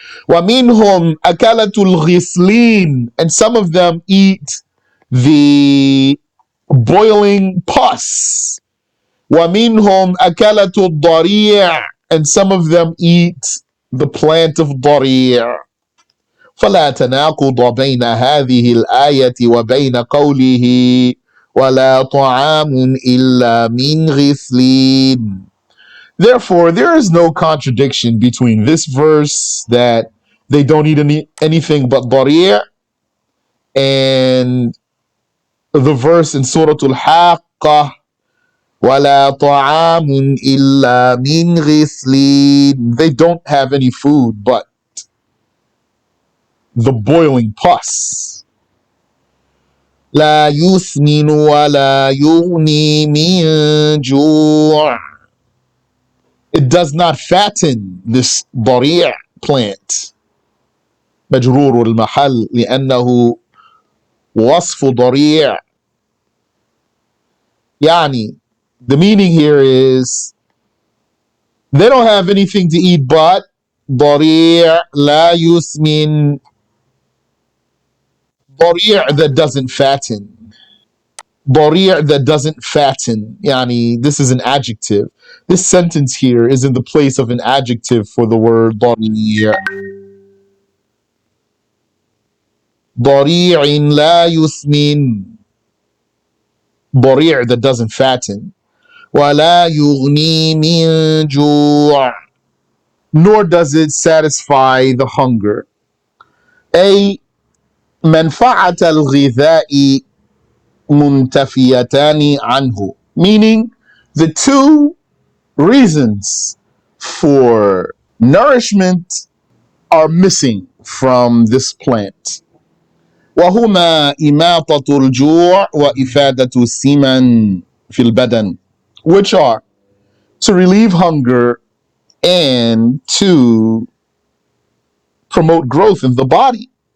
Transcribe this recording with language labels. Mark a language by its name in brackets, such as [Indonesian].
[Arabic] وَمِنْهُمْ أَكَلَةُ الْغِسْلِينَ. [English] And some of them eat the boiling pus. [Arabic] وَمِنْهُمْ أَكَلَةُ الضَّرِيعِ. [English] And some of them eat the plant of ضَرِيعِ. [Arabic] فلا تناقض بين هذه الآية وبين قوله ولا طعام إلا من غسلين. [English] Therefore, there is no contradiction between this verse that they don't eat anything but ضريع and the verse in Surah Al-Haqqah [Arabic] ولا طعام إلا من غسلين. [English] They don't have any food but the boiling pus. [Arabic] لا يسمن ولا يغني من جوع. [English] It does not fatten, this ضريع plant. [Arabic] مجرور المحل لأنه وصف ضريع. [English] يعني, the meaning here is they don't have anything to eat but ضريع [Arabic] لا يسمن. [English] ضريع that doesn't fatten. ضريع that doesn't fatten. Yani, this is an adjective. This sentence here is in the place of an adjective for the word ضريع. [Arabic] ضريع لا يسمن. [English] ضريع that doesn't fatten. [Arabic] ولا يغني من جوع. [English] Nor does it satisfy the hunger. [Arabic] أي منفعة الغذاء منتفيتان عنه. [English] Meaning, the two reasons for nourishment are missing from this plant. [Arabic] وهما إماطة الجوع وإفادة السمن في البدن, [English] which are to relieve hunger and to promote growth in the body.